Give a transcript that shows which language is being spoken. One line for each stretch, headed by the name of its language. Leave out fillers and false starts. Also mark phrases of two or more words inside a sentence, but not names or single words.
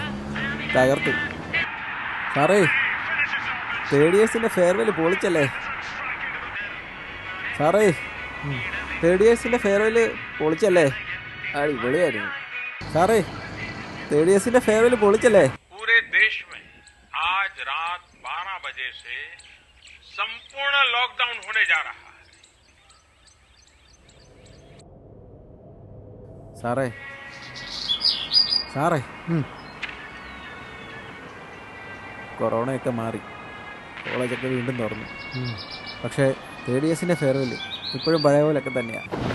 Malayalam: തകർത്തു സാറേ.
English: third years farewell
Malayalam: പൊളിച്ചല്ലേ സാറേ?
English: third years farewell
Malayalam: പൊളിച്ചല്ലേ? അടിപൊളിയായിരുന്നു സാറേ.
English: third years farewell
Malayalam: പൊളിച്ചല്ലേ?
Hindi: पूरे देश में आज रात 12 बजे से संपूर्ण लॉकडाउन होने जा रहा है.
Malayalam: സാറേ സാറേ, കൊറോണയൊക്കെ മാറി, കോളേജൊക്കെ വീണ്ടും തുറന്നു. പക്ഷേ
English: third years farewell
Malayalam: ഇപ്പോഴും പഴയ പോലെയൊക്കെ തന്നെയാണ്.